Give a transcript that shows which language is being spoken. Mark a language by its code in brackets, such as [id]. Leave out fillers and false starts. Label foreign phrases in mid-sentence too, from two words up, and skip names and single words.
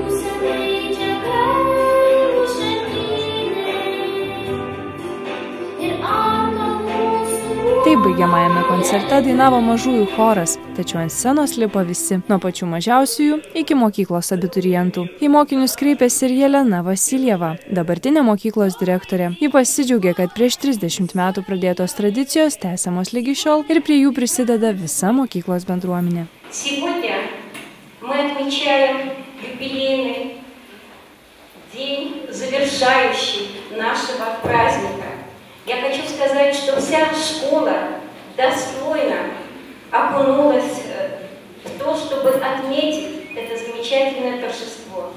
[lt] Taip baigiamajame koncerte dainavo mažųjų choras, tačiau ant scenos lipo visi, nuo pačių mažiausiųjų iki mokyklos abiturientų. Į mokinius kreipėsi ir Jelena Vasiljeva, dabartinė mokyklos direktorė. Ji pasidžiaugė, kad prieš 30 metų pradėtos tradicijos tęsiamos lygi šiol ir prie jų prisideda visa mokyklos bendruomenė. [ru] Сегодня мы отмечаем юбилейный день, завершающий нашего праздника. Я хочу сказать, что вся школа достойно окунулась в то, чтобы отметить это замечательное торжество.